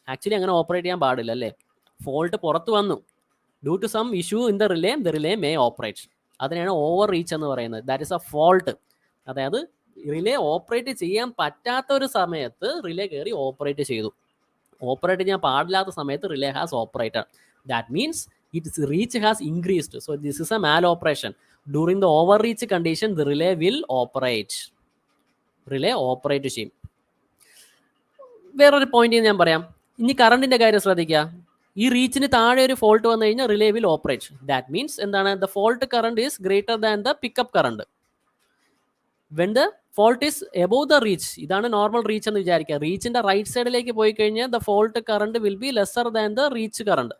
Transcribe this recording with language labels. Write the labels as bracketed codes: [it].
[ml] Actually അങ്ങനെ operate ചെയ്യാൻ പാടില്ല അല്ലേ, ഫോൾട്ട് പുറത്ത് വന്നു [en] Due to some issue in the relay may operate. [ml] അതിനാണ് ഓവർ റീച്ച് എന്ന് പറയുന്നത്. [en] That is a fault. [ml] അതായത് റിലേ ഓപ്പറേറ്റ് ചെയ്യാൻ പറ്റാത്ത ഒരു സമയത്ത് റിലേ കയറി ഓപ്പറേറ്റ് ചെയ്തു. ഓപ്പറേറ്റ് ചെയ്യാൻ പാടില്ലാത്ത സമയത്ത് [en] Relay has operated. That means its reach has increased. So this is a mal operation. During the overreach condition, the relay will operate. [ml] Relay operate ചെയ്യും. വേറൊരു പോയിന്റ് ഞാൻ പറയാം. ഇനി കറണ്ടിന്റെ കാര്യം ശ്രദ്ധിക്കുക. ഈ റീച്ചിന് താഴെ ഒരു ഫോൾട്ട് വന്നു കഴിഞ്ഞാൽ [en] Relay will operate. [ml] That means എന്താണ്, [en] The fault current is greater than the pickup current. When the fault is above the reach, [ml] ഇതാണ് നോർമൽ റീച്ച് എന്ന് വിചാരിക്കുക. റീച്ചിന്റെ റൈറ്റ് സൈഡിലേക്ക് പോയി കഴിഞ്ഞാൽ [en] The fault current will be lesser than the reach current.